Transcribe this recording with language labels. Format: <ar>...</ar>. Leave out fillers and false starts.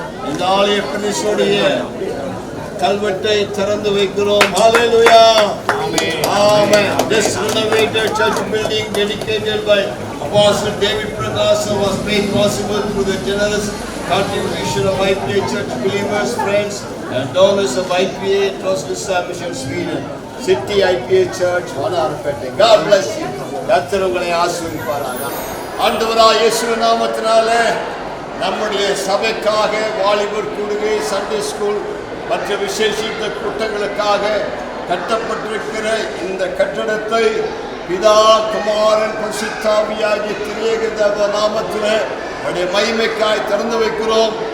<ta>இந்த ஆலய பிரதிஷ்டையுடைய கல்வெட்டை திறந்து வைக்கிறோம். ஹalleluya, amen.</ta> <en>This renovated church building dedicated by Apostle David Prakasa was made possible through the generous contribution of IPA church believers, friends and donors of IPA Trollhättan Mission Sweden, City IPA Church, Vanarpete.</en> <ta>God bless you. கர்த்தர் உங்களை ஆசீர்வதிப்பாராக. ஆண்டவராகிய இயேசுவின் நாமத்தினாலே நம்முடைய சபைக்காக, வாலிபர் கூடுகை, Sunday school மற்ற விசேஷித்த கூட்டங்களுக்காக கட்டப்பட்டிருக்கிற இந்த கட்டடத்தை பிதா, குமாரன், பரிசுத்த ஆவியாகிய திரியேக தேவ நாமத்திலே அவருடைய மகிமைக்காய் திறந்து வைக்கிறோம்.</ta>